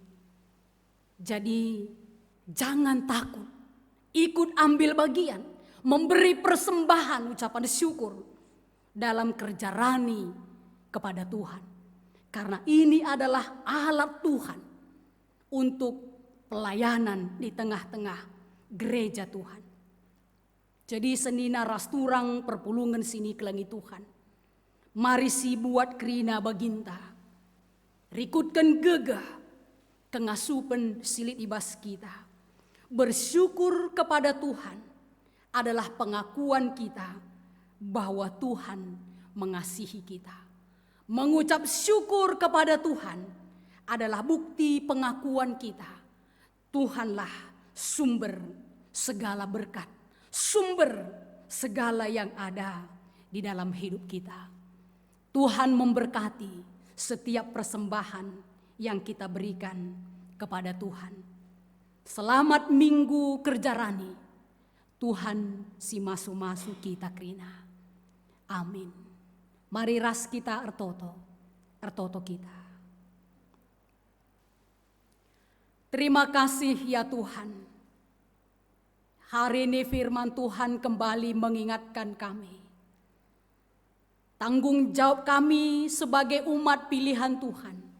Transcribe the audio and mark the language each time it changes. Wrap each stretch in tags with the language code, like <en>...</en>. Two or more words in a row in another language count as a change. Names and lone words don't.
<id>Jadi jangan takut, ikut ambil bagian, memberi persembahan ucapan syukur dalam</id> <btx>kerja rani</btx> <id>kepada Tuhan. Karena ini adalah alat Tuhan untuk pelayanan di tengah-tengah gereja Tuhan.</id> <btx>Jadi senina rasturang perpulungan sini kelangi Tuhan. Mari si buat kerina baginta. Rikutkan gegah kengasupen silit ibas kita.</btx> <id>Bersyukur kepada Tuhan adalah pengakuan kita bahwa Tuhan mengasihi kita. Mengucap syukur kepada Tuhan adalah bukti pengakuan kita. Tuhanlah sumber segala berkat, sumber segala yang ada di dalam hidup kita. Tuhan memberkati setiap persembahan yang kita berikan kepada Tuhan. Selamat minggu</id> <btx>kerja rani. Tuhan si masu-masu kita kerina. Amin. Mari ras kita ertoto kita.</btx> <id>Terima kasih ya Tuhan. Hari ini firman Tuhan kembali mengingatkan kami. Tanggung jawab kami sebagai umat pilihan Tuhan.</id>